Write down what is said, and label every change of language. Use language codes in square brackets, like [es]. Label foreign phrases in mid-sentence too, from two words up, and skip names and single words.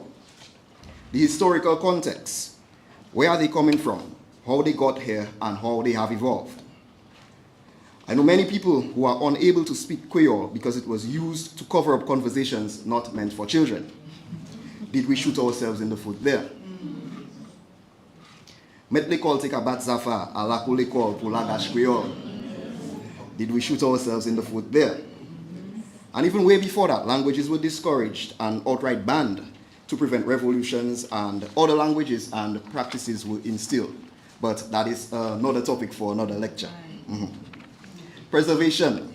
[en] The historical context, where are they coming from, how they got here, and how they have evolved. I know many people who are unable to speak Creole because it was used to cover up conversations not meant for children. Did we shoot ourselves in the foot there? [mfe] Met l'école tek a bat zafa, a la kou l'école pou lagash Creole. [en] Did we shoot ourselves in the foot there? And even way before that, languages were discouraged and outright banned to prevent revolutions, and other languages and practices were instilled. But that is another topic for another lecture. Preservation.